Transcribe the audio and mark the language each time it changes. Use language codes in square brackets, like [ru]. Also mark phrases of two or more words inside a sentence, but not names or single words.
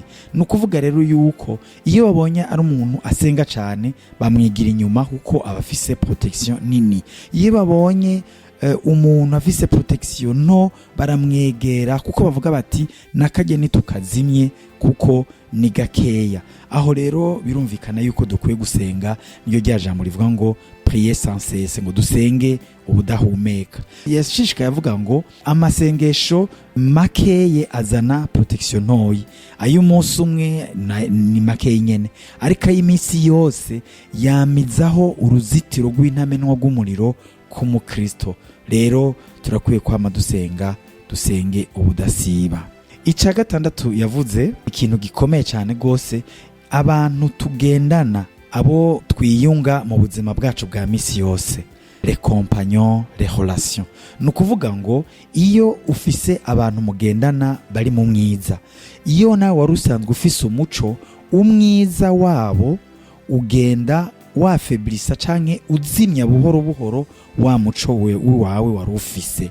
[rn] Ni ukuvuga rero yuko iyo babonye ari umuntu asenga cane bamwigira inyuma kuko aba afise protection nini. Iyo babonye umuntu afise protection no baramwegera kuko bavuga bati nakajye nitukazimye kuko ni gakeya. Aho rero birumvikana yuko dukwiye gusenga, niyo rya jambo rivuga ngo [fr] prier sans cesse, [rn] ngo dusenge ubudahumeka. Yashishikaye avuga ngo amasengesho makeye azana protection ntoyi, ay'umunsi umwe ni makeye nyene, ariko ay'iminsi yose yamizaho uruzitiro rw'intamenwa rw'umuriro ku mukristo. Rero turakwiye kwama dusenga, dusenge ubudasiba. Ica gatandatu yavuze ikintu gikomeye cyane gose, abantu tugendana, abo twiyunga mu buzima bwacu bwa misi yose, [fr] les compagnons, les relations. [rn] Ni ukuvuga ngo iyo ufise abantu mugendana bari mu mwiza, iyo nawe wari usanzwe ufise umuco, umwiza wabo ugenda wafeblisa canke uzimya buhoro buhoro wa muco wawe wari ufise.